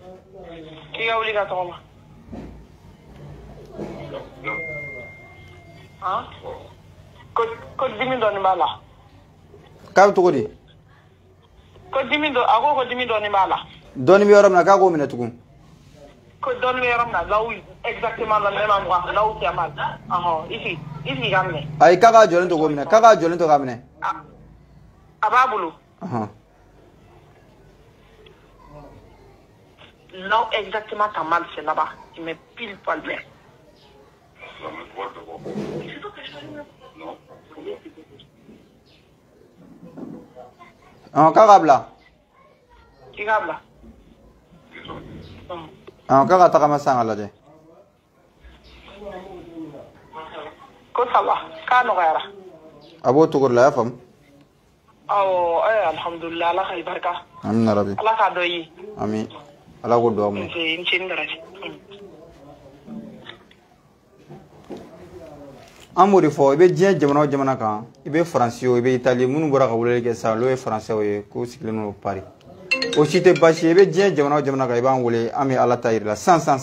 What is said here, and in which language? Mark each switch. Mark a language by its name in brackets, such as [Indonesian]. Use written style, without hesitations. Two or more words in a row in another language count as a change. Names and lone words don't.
[Bambara] K'i ka wuli ka tagama. Ko dimi dɔɔni b'a la. K'a bɛ cogo di? Ko dimi dɔ a ko dimi dɔɔni b'a la. Dɔɔni bɛ yɔrɔ min na k'a k'o minɛ tugun. Ko dɔɔni bɛ yɔrɔ min na [French] là où exactement la même endroit là où tu as mal. [Bambara] Ici k'a minɛ. Ayi k'a k'a jɔlen to k'o minɛ k'a k'a jɔlen to k'a minɛ. A b'a bolo. [French] Là où exactement t'as mal, c'est là-bas. Tu mets pile poil bien. [Bambara] K'a k'a bila. K'i k'a bila. K'a ka tagama sisan k'a lajɛ. Ko [French] ça va [Bambara] k'a nɔgɔyara. A b'o cogo de la, i y'a faamu? Awɔ alhamdulilah ala ka i barika. Amina rabi. Ala k'a dɔ ye. Ami. Ala k'o duwawu minɛ. N cɛni daraja. An b'o de fɔ i bɛ diɲɛ jamana o jamana kan i bɛ Faransi o i bɛ Itali minnu bɔra ka weleli kɛ sisan olu ye Faransɛw ye k'u sigilen don Paris o si tɛ baasi ye i bɛ diɲɛ jamana o jamana kan i b'an wele an bɛ Ala ta yir'i la san.